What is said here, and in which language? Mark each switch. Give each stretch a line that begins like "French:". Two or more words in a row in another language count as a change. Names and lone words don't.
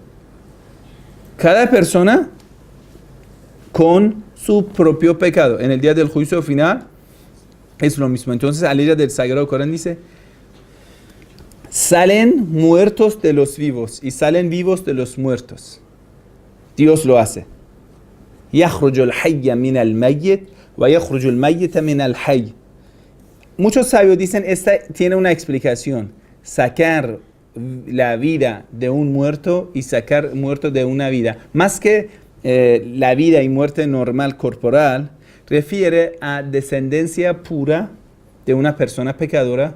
Spanish: Cada persona con su propio pecado. En el día del juicio final es lo mismo. Entonces, la ley del Sagrado Corán dice, salen muertos de los vivos y salen vivos de los muertos. Dios lo hace.
Arabic: يخرج الحي من الميت ويخرج الميت من الحي.
Spanish: Muchos sabios dicen, esta tiene una explicación. Sacar la vida de un muerto y sacar muerto de una vida. Más que la vida y muerte normal corporal, refiere a descendencia pura de una persona pecadora.